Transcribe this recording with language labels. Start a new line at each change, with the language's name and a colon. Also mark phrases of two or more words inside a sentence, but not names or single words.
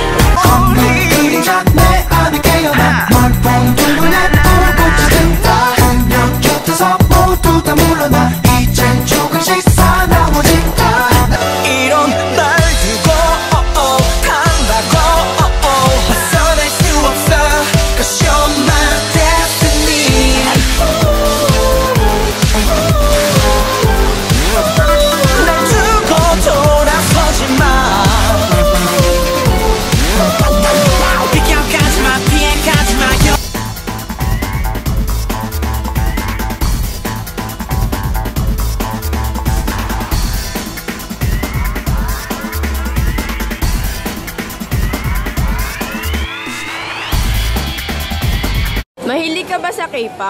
Korean: 없는 그림자 내 안에 깨어나 널 보는 눈에 불꽃이 든다 한 명 곁에서 모두 다 물러나 이젠 조금씩 사나워진다 이런 날 두고 한다고 벗어날 수 없어
English: Cause you're my destiny
Korean: 날 두고 돌아서지 마 비켜가지 마 피해가지 마
Filipino: Mahilig ka ba sa K-pop?